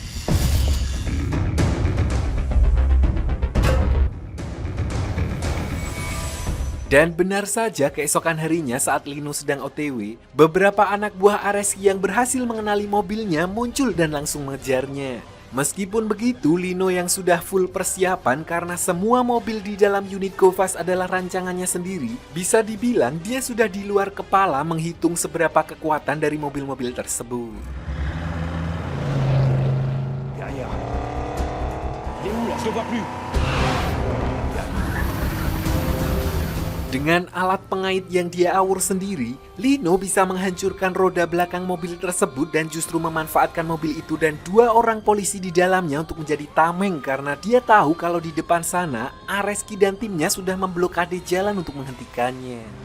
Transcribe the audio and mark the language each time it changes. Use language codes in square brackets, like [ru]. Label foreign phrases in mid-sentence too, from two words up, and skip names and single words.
[id] Dan benar saja keesokan harinya saat Lino sedang OTW, beberapa anak buah Areski yang berhasil mengenali mobilnya muncul dan langsung mengejarnya. Meskipun begitu, Lino yang sudah full persiapan karena semua mobil di dalam unit Go-Fast adalah rancangannya sendiri, bisa dibilang dia sudah di luar kepala menghitung seberapa kekuatan dari mobil-mobil tersebut. [fr] Derrière. Il est où là? Je le vois plus. [id] Dengan alat pengait yang dia awur sendiri, Lino bisa menghancurkan roda belakang mobil tersebut dan justru memanfaatkan mobil itu dan 2 orang polisi di dalamnya untuk menjadi tameng karena dia tahu kalau di depan sana Areski dan timnya sudah memblokade jalan untuk menghentikannya.